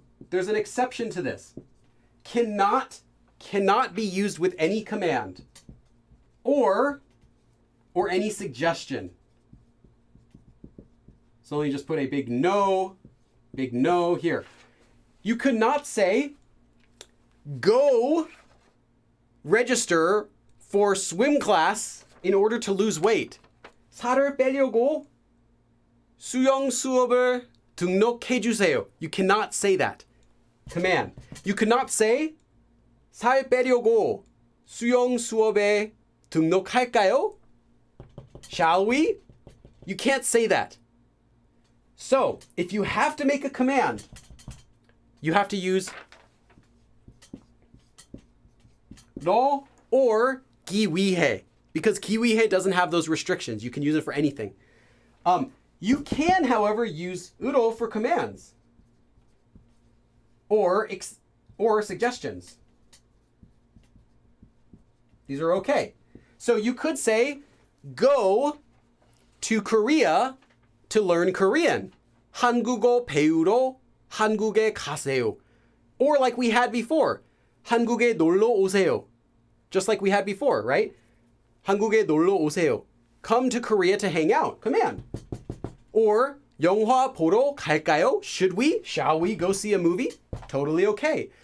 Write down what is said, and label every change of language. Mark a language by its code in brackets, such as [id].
[en] There's an exception to this. Cannot be used with any command or any suggestion. So let me just put a big no here. You could not say, go register for swim class in order to lose weight. [ko] 살을 빼려고 수영 수업을 등록해 주세요. [en] You cannot say that. Command. You could not say, [ko] 살 빼려고 수영 수업에 등록할까요? [en] Shall we? You can't say that. So, if you have to make a command, you have to use 너 or 기위해, because 기위해 doesn't have those restrictions. You can use it for anything. You can, however, use 으로 for commands or suggestions. These are okay. So you could say, go to Korea to learn Korean. [ko] 한국어 배우러 한국에 가세요. [en] Or like we had before, [ko] 한국에 놀러 오세요. [en] Just like we had before, right? [ko] 한국에 놀러 오세요. [en] Come to Korea to hang out. Command. Or [ko] 영화 보러 갈까요? [en] Should we? Shall we go see a movie? Totally okay.